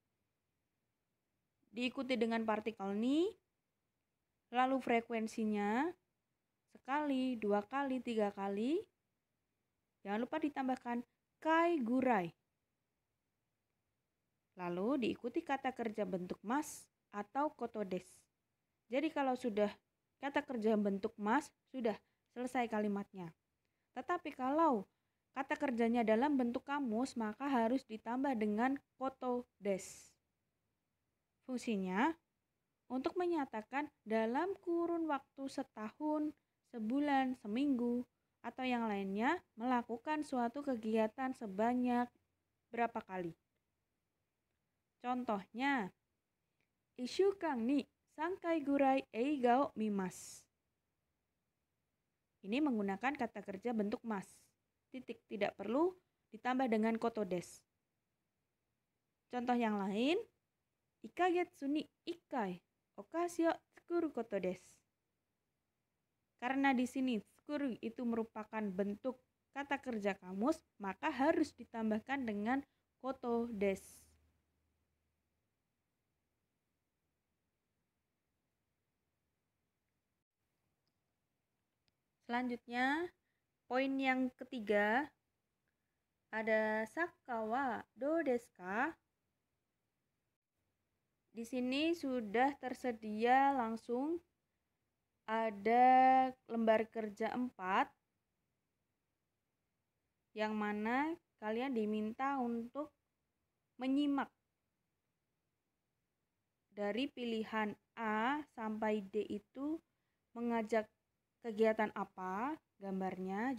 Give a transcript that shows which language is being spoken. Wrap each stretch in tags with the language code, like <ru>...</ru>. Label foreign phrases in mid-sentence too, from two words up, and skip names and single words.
<id>Diikuti dengan partikel ni, lalu frekuensinya sekali, 2 kali, 3 kali. Jangan lupa ditambahkan</id> <ja>回ぐらい.</ja> <id>Lalu diikuti kata kerja bentuk mas atau</id> <ja>ことです.</ja> <id>Jadi kalau sudah kata kerja bentuk mas, sudah selesai kalimatnya. Tetapi kalau kata kerjanya dalam bentuk kamus, maka harus ditambah dengan</id> <ja>ことです.</ja> <id>Fungsinya untuk menyatakan dalam kurun waktu setahun, sebulan, seminggu, atau yang lainnya melakukan suatu kegiatan sebanyak berapa kali. Contohnya,</id> <ja>1週間に3回ぐらい映画を見ます.</ja> <id>Ini menggunakan kata kerja bentuk mas. Titik, tidak perlu ditambah dengan</id> <ja>ことです.</ja> <id>Contoh yang lain,</id> <ja>1か月に1回お菓子を作ることです.</ja> <id>Karena di sini tsukuru itu merupakan bentuk kata kerja kamus, maka harus ditambahkan dengan</id> <ja>ことです.</ja> <id>Selanjutnya, poin yang ketiga ada</id> <ja>サッカーはどうですか?</ja> <id>Di sini sudah tersedia langsung ada lembar kerja 4 yang mana kalian diminta untuk menyimak dari pilihan A sampai D itu mengajak kegiatan apa gambarnya.</id>